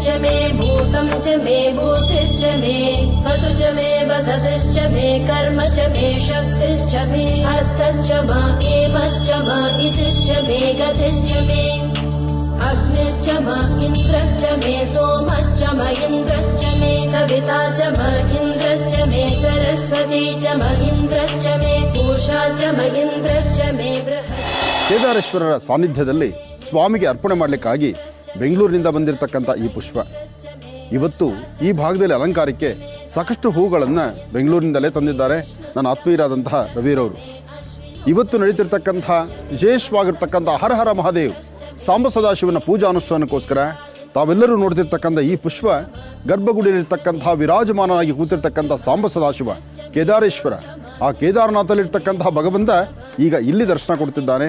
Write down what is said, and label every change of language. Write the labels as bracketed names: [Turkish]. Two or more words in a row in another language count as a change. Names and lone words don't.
[Sanskrit] मे भूतं च मे भूतिश्च मे वसु च मे वसतिश्च मे कर्म च मे शक्तिश्च मे अर्थश्च मा एमश्च मा इतिश्च मे गतिश्च मे अग्निश्च म इन्द्रश्च मे सोमश्च म इन्द्रश्च मे सविता च म इन्द्रश्च मे सरस्वती च म इन्द्रश्च मे पूषा च म इन्द्रश्च मे बृहस्पति. [Kannada] ಕೇದಾರೇಶ್ವರರ ಸಾನ್ನಿಧ್ಯದಲ್ಲಿ ಸ್ವಾಮಿಗೆ ಅರ್ಪಣೆ ಮಾಡಲಿಕ್ಕಾಗಿ ಬೆಂಗಳೂರಿನಿಂದ ಬಂದಿರತಕ್ಕಂಥ ಈ ಪುಷ್ಪ ಇವತ್ತು ಈ ಭಾಗದಲ್ಲಿ ಅಲಂಕಾರಕ್ಕೆ ಸಾಕಷ್ಟು ಹೂಗಳನ್ನು ಬೆಂಗಳೂರಿನಿಂದಲೇ ತಂದಿದ್ದಾರೆ ನನ್ನ ಆತ್ಮೀಯರಾದಂತಹ ರವಿರವರು. ಇವತ್ತು ನಡೀತಿರ್ತಕ್ಕಂಥ ವಿಶೇಷವಾಗಿರ್ತಕ್ಕಂಥ ಹರ ಹರ ಮಹಾದೇವ್ ಸಾಂಬ ಸದಾಶಿವನ ಪೂಜಾ ಅನುಷ್ಠಾನಕ್ಕೋಸ್ಕರ ತಾವೆಲ್ಲರೂ ನೋಡ್ತಿರ್ತಕ್ಕಂಥ ಈ ಪುಷ್ಪ ಗರ್ಭಗುಡಿಯಲ್ಲಿರ್ತಕ್ಕಂತಹ ವಿರಾಜಮಾನನಾಗಿ ಕೂತಿರ್ತಕ್ಕಂಥ ಸಾಂಬ ಸದಾಶಿವ ಕೇದಾರೇಶ್ವರ, ಆ ಕೇದಾರನಾಥಲ್ಲಿರ್ತಕ್ಕಂತಹ ಭಗವಂತ ಈಗ ಇಲ್ಲಿ ದರ್ಶನ ಕೊಡ್ತಿದ್ದಾನೆ.